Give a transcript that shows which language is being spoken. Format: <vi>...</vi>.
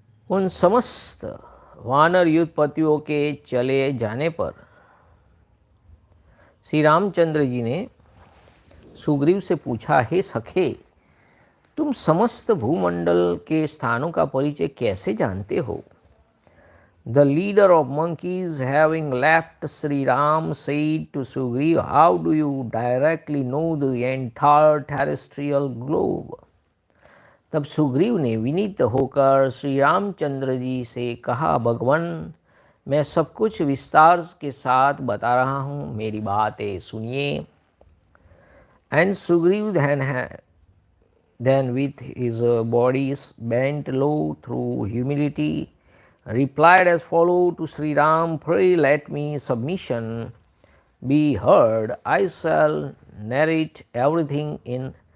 <hi>उन समस्त वानर युद्धपतियों के चले जाने पर श्री रामचंद्र जी ने सुग्रीव से पूछा, हे सखे, तुम समस्त भूमंडल के स्थानों का परिचय कैसे जानते हो?</hi> <en>The leader of monkeys, having left Sri Ram, said to Sugriv, how do you directly know the entire terrestrial globe?</en> <hi>तब सुग्रीव ने विनीत होकर श्री रामचंद्र जी से कहा, भगवान, मैं सब कुछ विस्तार के साथ बता रहा हूँ, मेरी बातें सुनिए।</hi> <en>And Sugriv then with his body bent low through humility, replied as follows to Sri Ram, pray let me submission be heard. I shall narrate everything in</en>